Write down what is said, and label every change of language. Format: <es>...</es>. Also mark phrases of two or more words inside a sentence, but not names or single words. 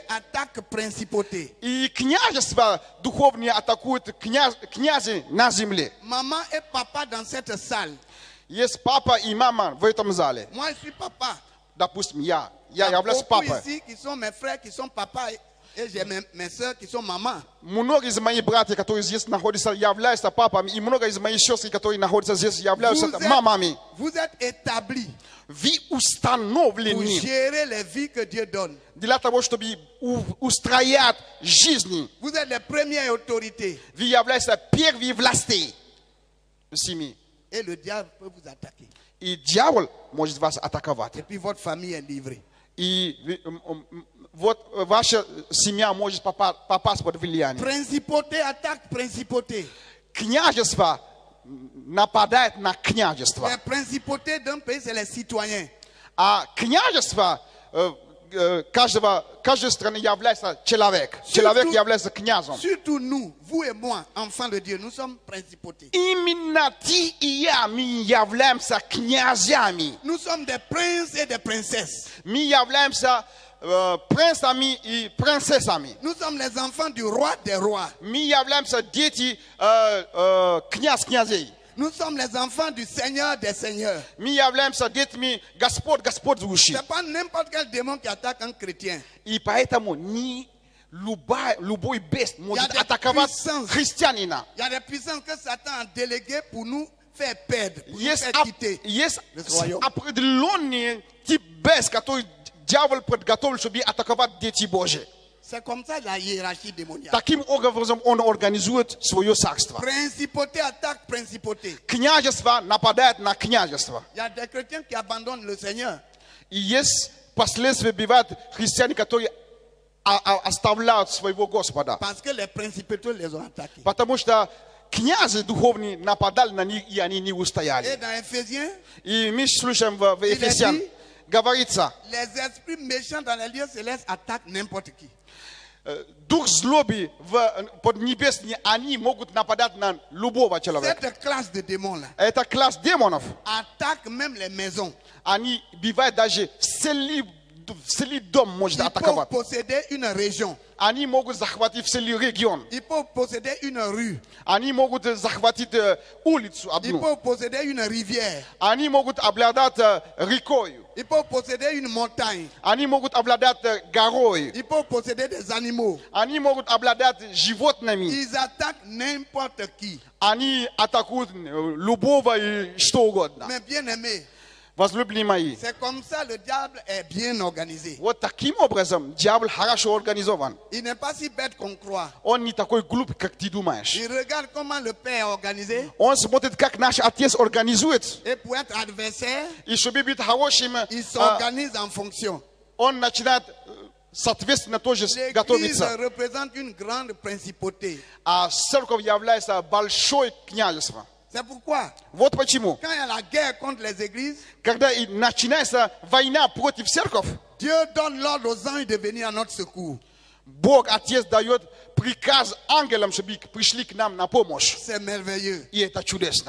<fr>Attaque principauté.</fr> <ru>И княжество духовные атакуют князи на земле.</ru> <fr>Maman et papa dans cette salle.</fr> <ru>Есть папа и мама в этом зале.</ru> <fr>Moi, je suis papa.</fr> <ru>Допустим, я</ru> <fr>Il y a</fr> <ru>являюсь</ru> <fr>beaucoup</fr> <ru>папой.</ru> <fr>ici qui sont mes frères, qui sont papa, et j'ai mes soeurs qui sont maman.</fr> <ru>Многие из моих братьев, которые здесь находятся, являются папами, и много из моих сестер, которые находятся здесь, являются мамами.</ru> <fr>Vous êtes établis</fr> <ru>Вы</ru> <fr>pour</fr> <ru>установлены</ru> <fr>gérer les vies que Dieu donne.</fr> <ru>для того, чтобы устроять жизни.</ru> <fr>Vous êtes les premières autorités.</fr> <ru>Вы являетесь первыми власти в семье.</ru> <fr>Et le diable peut vous attaquer.</fr> <ru>И дьявол может вас атаковать.</ru> <fr>Et puis votre famille est livrée.</fr> <ru>И вот ваша семья может попасть под влияние.</ru> <fr>Principauté attaque principauté.</fr> <ru>Княжество нападает на княжество.</ru> <fr>Les principautés d'un pays, c'est les citoyens.</fr> <ru>А княжество каждой страны является человек. Человек является князем.</ru> <fr>Surtout nous, vous et moi, enfants de Dieu, nous sommes principautés.</fr> <ru>Именно ты и я, мы являемся князьями.</ru> <fr>Nous sommes des princes et des princesses.</fr> <ru>Мы являемся принцами и принцессами.</ru> <fr>Nous sommes les enfants du roi des rois.</fr> <ru>Мы являемся дети князей.</ru> <fr>Nous sommes les enfants du Seigneur des seigneurs.</fr> <ru>Мы являемся детьми господствующих.</ru> <fr>Ce n'est pas n'importe quel démon qui attaque un chrétien.</fr> <ru>И поэтому любой бес может атаковать христианина.</ru> <fr>Il y a des puissances que Satan a déléguées pour nous faire perdre, pour nous</fr> <ru>Есть</ru> <fr>faire quitter.</fr> <ru>определенный тип бес, который дьявол подготовил, чтобы атаковать дети Божьи.</ru> <fr>C'est comme ça la hiérarchie démoniaque.</fr> <ru>Таким образом он организует свое царство.</ru> <fr>Principauté attaque principauté.</fr> <ru>Княжество нападает на княжество.</ru> <fr>Il y a des chrétiens qui abandonnent le Seigneur.</fr> <ru>И есть последствия, бывают христиане, которые оставляют своего Господа.</ru> <fr>Parce que les principautés les ont attaqués.</fr> <ru>Потому что князы духовные нападали на них, и они не</ru> <fr>Et</fr> <ru>устояли.</ru> <fr>dans Éphésiens,</fr> <ru>И мы слушаем в Ефесян, говорится,</ru> <fr>les esprits méchants dans les lieux célestes attaquent n'importe qui.</fr> <ru>дух злобы в поднебесные, они могут нападать на любого человека.</ru> <fr>Cette classe de démons-là</fr> <ru>Это класс демонов.</ru> <fr>attaque même les maisons.</fr> <ru>Они бывают даже целый дом может</ru> <fr>Ils peuvent</fr> <ru>атаковать.</ru> <fr>posséder une région.</fr> <ru>Они могут захватить целый регион.</ru> <fr>Ils peuvent posséder une rue.</fr> <ru>Они могут захватить улицу</ru> <fr>Ils</fr> <ru>одну.</ru> <fr>peuvent posséder une rivière.</fr> <ru>Они могут обладать рекой.</ru> <fr>Ils peuvent posséder une montagne.</fr> <ru>Они могут обладать горой.</ru> <fr>Ils peuvent posséder des animaux.</fr> <ru>Они могут обладать животными.</ru> <fr>Ils attaquent n'importe qui.</fr> <ru>Они атакуют любого и что угодно.</ru> <fr>Mais bien aimé,</fr> <ru>Возлюбленные мои,</ru> <fr>c'est comme ça le diable est bien organisé.</fr> <ru>вот таким образом дьявол хорошо организован.</ru> <fr>Il n'est pas si bête qu'on croit.</fr> <ru>Он не такой глуп, как ты думаешь.</ru> <fr>Il regarde comment le père est organisé.</fr> <ru>Он смотрит, как наш отец организует.</ru> <fr>Et pour être adversaire,</fr> <ru>И чтобы быть хорошим,</ru> <fr>il s'organise en fonction.</fr> <ru>он начинает соответственно тоже</ru> <fr>L'église</fr> <ru>готовиться.</ru> <fr>représente une grande principauté.</fr> <ru>А церковь является большой княжеством.</ru> <fr>C'est pourquoi,</fr> <ru>Вот почему.</ru> <fr>quand il y a la guerre contre les églises,</fr> <ru>Когда и начинается война против церкви,</ru> <fr>Dieu donne l'ordre aux anges de venir à notre secours.</fr> <ru>Бог, Отец, дает приказ ангелам, чтобы пришли к нам на помощь.</ru> <fr>C'est merveilleux.</fr> <ru>И это чудесно.</ru>